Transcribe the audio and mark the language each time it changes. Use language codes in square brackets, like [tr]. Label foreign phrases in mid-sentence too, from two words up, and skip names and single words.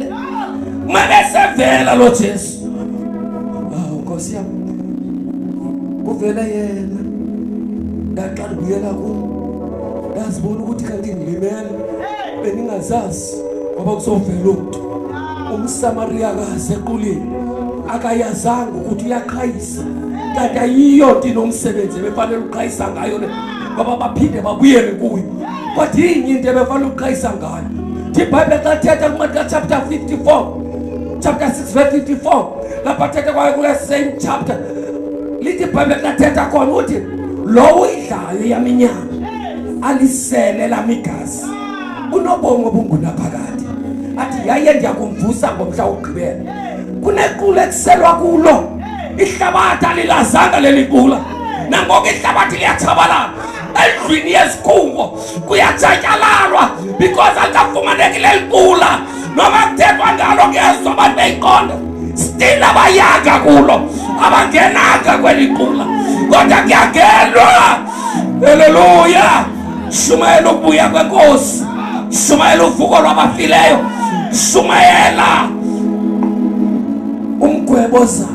[zu] Uma besevela lo Jesu, Nkosi yami, uvela yena, ndaqala ukubuyela kuwo, ndazibona ukuthi kanti ngilimele, beningazazi ngoba kuzovela umuntu umsamariyakazi equlini akayazanga ukuthi uyaqhayisa, kanti ayiyo nto inomsebenzi ebefanele uqhayisa ngayo le, ngoba baphinde babuyele kuyo. [xh] Kodwa yinye into ebefanele uqhayisa ngayo. IBhayibheli xa lithetha kuMateyu chapter 54, chapter 6 verse 54, lapha thetha kwayo kule [en] same chapter, [xh] lithi iBhayibheli xa lithetha khona uthi lo uyidlayo yaminyama alisele lamigazi unobomi obungunaphakade, athi yaye ndiyakumvusa ngomhla wokugqibela. Kunequla ekuselwa kulo, ihlabathi alilazanga leli qula, nangoko ihlabathi liyatshabalala. Endlwini yezikhungo kuyatshatyalalwa because alikafumaneki leli qula, noma kuthethwa ngalo ngezwa abantu beyiqonda, still abayanga kulo, abangenanga kweli qula, kodwa kuyangenwa. Haleluya! Shumayela ukubuya kwenkosi, shumayela uvuko lwabafileyo, shumayela umgwebo ozayo.